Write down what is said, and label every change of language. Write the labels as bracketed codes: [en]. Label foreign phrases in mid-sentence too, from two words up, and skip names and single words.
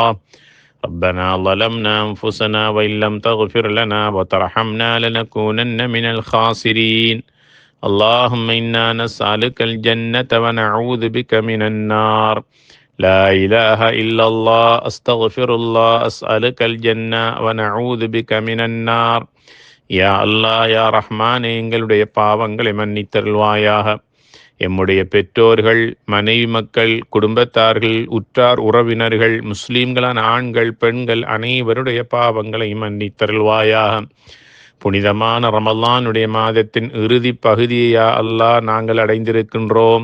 [ar] ربنا ظلمنا أنفسنا وإن لم تغفر لنا وترحمنا لنكونن من الخاسرين. اللهم إنا نسألك الجنة ونعوذ بك من النار. لا إله إلا الله أستغفر الله أسألك الجنة ونعوذ بك من النار. يا الله يا رحمن [ta] எங்களுடைய பாவங்களை மன்னித்தருள்வாயாக. எம்முடைய பெற்றோர்கள், மனைவி மக்கள், குடும்பத்தார்கள், உற்றார் உறவினர்கள், முஸ்லீம்களான ஆண்கள் பெண்கள் அனைவருடைய பாவங்களை மன்னித்தருள்வாயாக. புனிதமான ரமலானுடைய மாதத்தின் இறுதி பகுதியை அல்லாஹ் நாங்கள் அடைந்திருக்கின்றோம்.